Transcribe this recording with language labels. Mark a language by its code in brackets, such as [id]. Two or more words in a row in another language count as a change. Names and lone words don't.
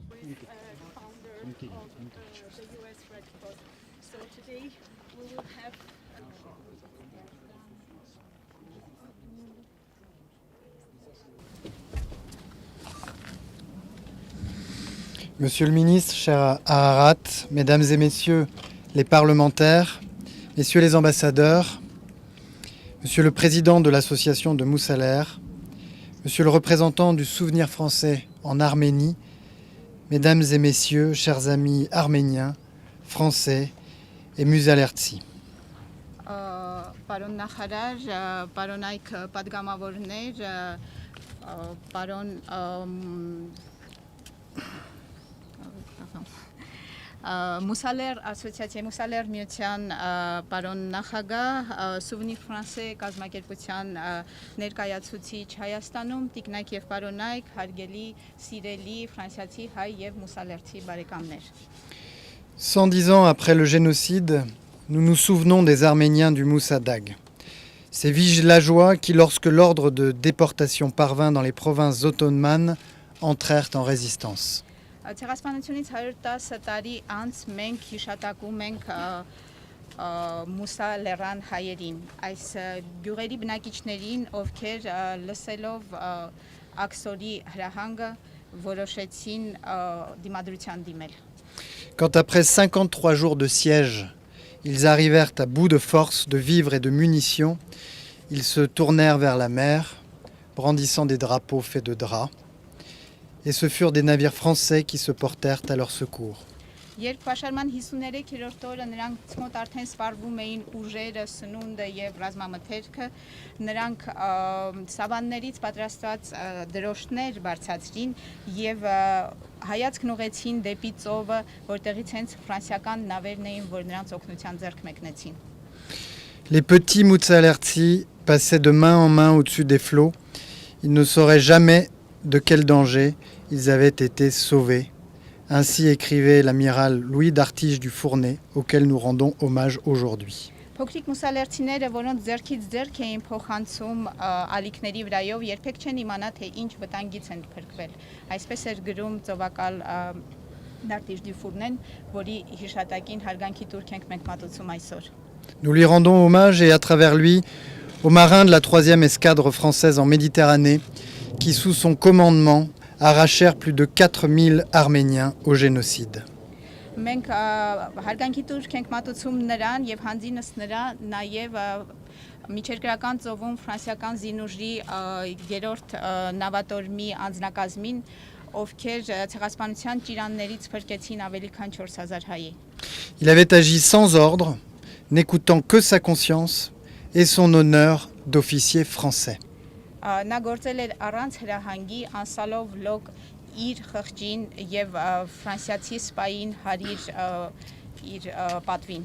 [en] founder of the US Red Cross. So today we will have [fr] Monsieur le ministre, cher Ararat, mesdames et messieurs les parlementaires, messieurs les ambassadeurs, monsieur le président de l'association de Moussaler, monsieur le représentant du Souvenir français en Arménie, mesdames et messieurs, chers amis arméniens, français et Musalertsi. [hy] Պարոն նախարար, պարոն այք պատգամավորներ, պարոն Մուսալեր ասոցիացիայի Մուսալեր միության պարոն նախագահ, Souvenir Français կազմակերպության ներկայացուցիչ Հայաստանում, տիկնայք եւ պարոնայք, հարգելի, սիրելի ֆրանսիացի հայ եւ մուսալերցի բարեկամներ։ [fr] 110 ans après le génocide, nous nous souvenons des Arméniens du Moussadag. Ces villageois qui, lorsque l'ordre de déportation parvint dans les provinces ottomanes, entrèrent en résistance. [hy] Ցեղասպանությունից 110 տարի անց մենք հիշատակում ենք մուսալերան հայերին, այս գյուղերի բնակիչներին, ովքեր լսելով աքսորի հրահանգը որոշեցին դիմադրության դիմել։ [fr] Quand après 53 jours de siège, ils arrivèrent à bout de force, de vivres et de munitions, ils se tournèrent vers la mer, brandissant des drapeaux faits de drap. Et ce furent des navires français qui se portèrent à leur secours. [hy] Երբ պաշարման 53-րդ օրը նրանց մոտ արդեն սպառվում էին ուժերը, սնունդը եւ ռազմամթերքը, նրանք սավաններից պատրաստված դրոշներ բարձրացրին եւ հայացքն ուղեցին դեպի ծովը, որտեղից հենց ֆրանսիական նավերն էին, որ նրանց օգնության ձեռք մեկնեցին։ [fr] Les petits Moussalertsi passaient de main en main au-dessus des flots. Ils ne sauraient jamais de quel danger ils avaient été sauvés. Ainsi écrivait l'amiral Louis d'Artige du Fournay, auquel nous rendons hommage aujourd'hui. [hy] Փոքրիկ մուսալերցիները, որոնց ձեռքից ձեռք էին փոխանցում ալիքների վրայով, երբեք չեն իմանա, թե ինչ վտանգից են փրկվել։ Այսպես էր գրում ծովակալ D'Artige du Fournay, որի հիշատակին հարգանքի տուրք ենք մենք մատուցում այսօր։ [fr] Nous lui rendons hommage et à travers lui aux marins de la 3e escadre française en Méditerranée qui, sous son commandement, arrachèrent plus de 4000 Arméniens au génocide. [hy] Մենք հարգանքի տուրք ենք մատուցում նրան եւ հանձինս նրա նաեւ միջերկրական ծովում ֆրանսիական զինուժի երրորդ նավատորմի անձնակազմին, ովքեր ցեղասպանության ճիրաններից փրկեցին ավելի քան 4000 հայ։ [fr] Il avait agi sans ordre, n'écoutant que sa conscience et son honneur d'officier français. [hy] Նա գործել էր առանց հրահանգի, անսալով լոկ իր խղճին եւ ֆրանսիացի սպային հարիր իր պատվին։